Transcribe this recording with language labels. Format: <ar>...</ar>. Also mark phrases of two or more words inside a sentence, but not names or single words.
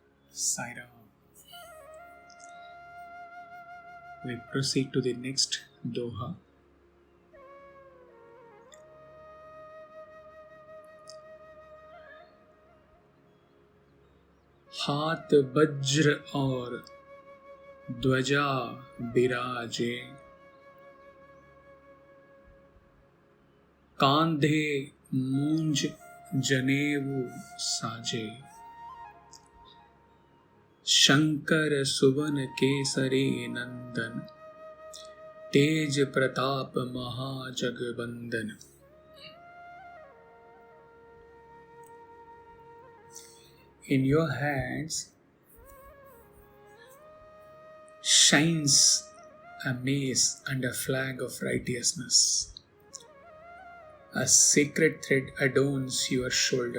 <en>Saira. We proceed to the next Doha.</en> <awa>हाथ वज्र और ध्वजा बिराजे, कांधे मूंज जनेऊ साजे, शंकर सुवन केसरी नंदन, तेज प्रताप महाजगबंदन.</awa> <en>In your hands shines a mace and a flag of righteousness. A sacred thread adorns your shoulder.</en>